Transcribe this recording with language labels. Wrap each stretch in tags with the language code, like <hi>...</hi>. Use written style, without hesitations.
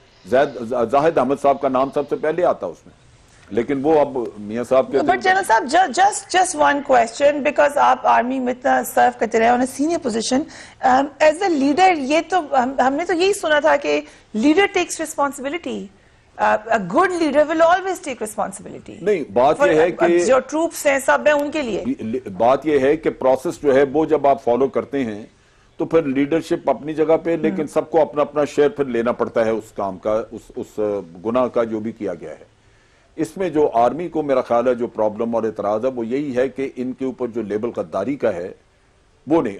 <ur>زاہد احمد صاحب کا نام سب سے پہلے آتا اس میں, لیکن وہ اب میاں صاحب کے.</ur> <en>but</en> <ur>جنرل صاحب</ur> <en>just one question, because</en> <ur>آپ آرمی میں اتنا سرو کرتے رہے</ur> <en>on a senior position as a leader,</en> <ur>یہ تو ہم نے تو یہی سنا تھا کہ</ur> <en>Leader takes responsibility. A good leader will always take responsibility.</en> <ur>نہیں, بات یہ ہے کہ جو ٹروپس ہیں سب ہیں ان کے لیے. بات یہ ہے کہ پروسیس جو ہے وہ جب آپ فالو کرتے ہیں تو پھر لیڈرشپ اپنی جگہ پہ, لیکن سب کو اپنا اپنا شیئر پھر لینا پڑتا ہے اس کام کا, اس گناہ کا جو بھی کیا گیا ہے. اس میں جو آرمی کو میرا خیال ہے جو پرابلم اور اعتراض ہے وہ یہی ہے کہ ان کے اوپر جو لیبل غداری کا ہے وہ نہیں.</ur>